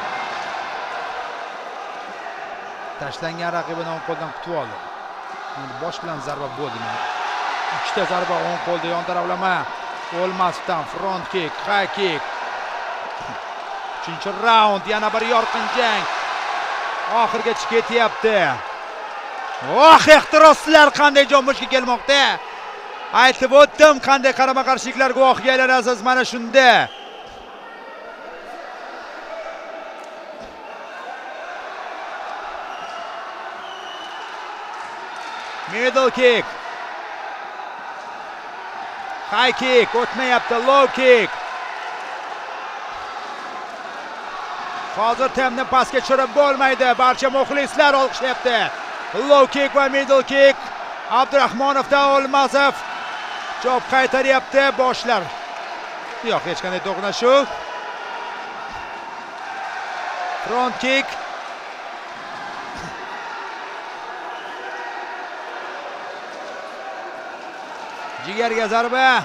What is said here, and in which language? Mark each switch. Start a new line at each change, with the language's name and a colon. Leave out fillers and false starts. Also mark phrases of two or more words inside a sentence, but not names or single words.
Uzbek: Tashlangan raqibini o'ng qo'ldan qutib oldi. Endi bosh bilan zarba bo'ldi. Ikkita zarba o'ng qo'lda yon taraflama.
English: Olmasdan front kick, high kick.
Uzbek: 3-raund, yana bir yorqin jang. Oxirgacha ketyapti. Ehtiroslar qanday jonboshiga kelmoqda. Aytib o'tdim, qanday qarama-qarshiliklar guvohiga aylanasiz mana shunda.
English: Middle kick. High kick o'tmayapti, low kick.
Uzbek: Hozir temni pastga tushirib bo'lmaydi. Barcha muxlislar olqishlayapti.
English: Low kick va middle kick.
Uzbek: Abdurahmonovdan Olmasov javob qaytaryapti boshlar. Yo'q, hech qanday to'qnashuv.
English: Front kick.
Uzbek: Jigarga zarba.